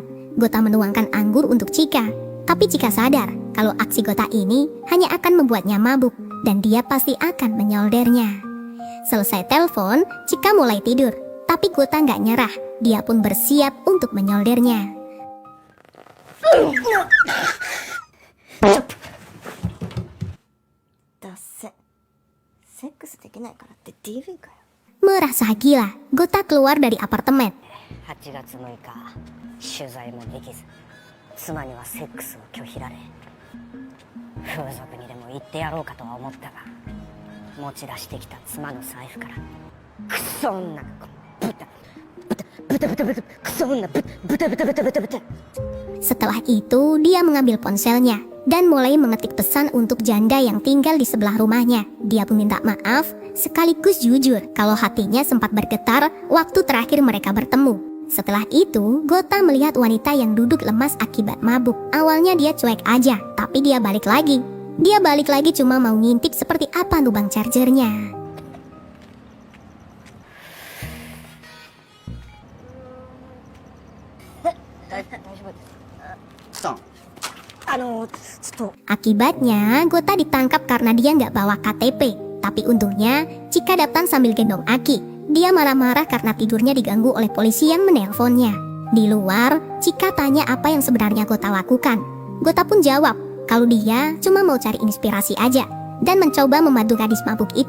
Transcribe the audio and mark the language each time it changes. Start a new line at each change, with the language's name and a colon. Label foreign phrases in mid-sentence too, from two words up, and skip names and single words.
Indonesian: Gota menuangkan anggur untuk Chika, tapi Chika sadar kalau aksi Gota ini hanya akan membuatnya mabuk dan dia pasti akan menyoldernya. Selesai telepon, Chika mulai tidur, tapi Gota nggak nyerah. Dia pun bersiap untuk menyoldernya.
Japanese: だせ。セックスできないからって DV かよ。
Indonesian: Merasa gila, Gota keluar dari apartemen.
Japanese: 8 月6日取材もできず妻にはセックスを拒否られ風俗にでも行ってやろうかとは思ったが持ち出してきた妻の財布からクソ女がブタブタブタブタブタクソ女ブタブタブタブタブタ
Indonesian: Setelah itu, dia mengambil ponselnya dan mulai mengetik pesan untuk janda yang tinggal di sebelah rumahnya. Dia pun minta maaf, sekaligus jujur kalau hatinya sempat bergetar waktu terakhir mereka bertemu. Setelah itu, Gota melihat wanita yang duduk lemas akibat mabuk. Awalnya dia cuek aja, tapi dia balik lagi. Dia balik lagi cuma mau ngintip seperti apa lubang chargernya.
Japanese: さんちょっと
Indonesian: Akibatnya, Gota ditangkap karena dia nggak bawa KTP. Tapi untungnya, Chika datang sambil gendong Aki. Dia marah-marah karena tidurnya diganggu oleh polisi yang menelponnya. Di luar, Chika tanya apa yang sebenarnya Gota lakukan. Gota pun jawab kalau dia cuma mau cari inspirasi aja dan mencoba membantu gadis mabuk itu.